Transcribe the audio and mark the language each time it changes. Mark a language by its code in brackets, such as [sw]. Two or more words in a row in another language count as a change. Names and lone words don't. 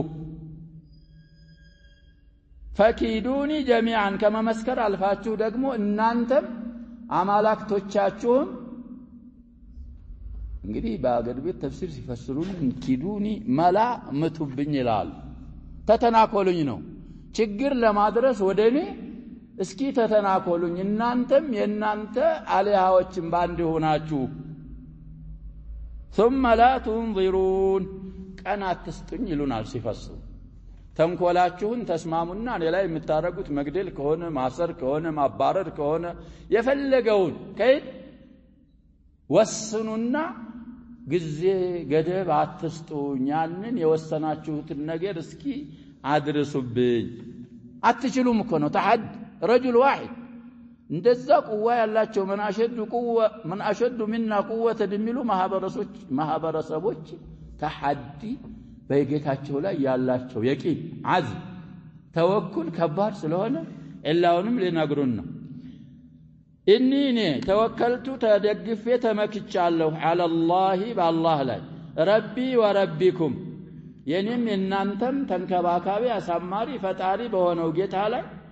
[ar] فكيدوني جميعا [am] ከመመስከር አልፋችሁ ደግሞ እናንተም አማላክቶቻችሁም እንግዲህ በአገር ቤት ተፍሲር ሲፈስሩልን ኪዱኒ መላ ምቱብኝ ይላል ተተናኮሉኝ ነው ችግር ለማድረስ ወደኔ እስኪ ተተናኮሉኝ እናንተም የናንተ አሊያዎችን ባንድ ሆናችሁ [ar] ثم لا تنظرون [am] ቀናት ትስጡኝ ይሉናል ሲፈስሩ ተንኮላችሁን ተስማሙና እኔ ላይ የምታረጉት መግደል ከሆነ ማሰር ከሆነ ማባረር ከሆነ የፈለገውን ከይት ወስኑና ጊዜ ገደብ አትስጡኝ ያንን የወሰናችሁትን ነገር እስኪ አድርሱብኝ አትችሉም እኮ ነው ተሐድ [ar] رجل واحد [am] እንደዛ ቁዋ ያላቸው [ar] من أشد منا قوة [am] የሚሉ ማህበረሰቦች ተሐዲ በጌታቸው ላይ ያላቸው [ar] يقين عزم توكل [am] ከባድ ስለሆነ ኢላውንም ሊነግሩን ነው እኔ ተወከልቱ ተደግፌ ተመክቻለሁ አለላህ በአላህ ላይ [ar] ربي وربكم [am] የኔም እናንተም ተንከባካቢ አሳማሪ ፈጣሪ በሆነው ጌታ ላይ